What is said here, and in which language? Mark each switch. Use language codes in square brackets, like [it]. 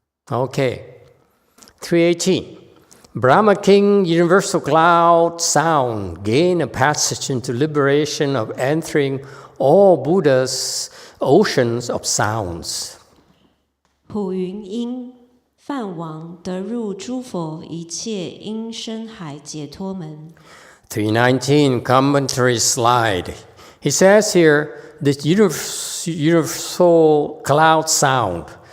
[en] Okay. 318. Brahma King, universal cloud, sound, gain a passage into liberation of entering all Buddha's oceans of sounds. [zh] 普云音，梵王得入诸佛一切音声海解脱门。 [en] 319 commentary slide. He says here, this universal cloud sound.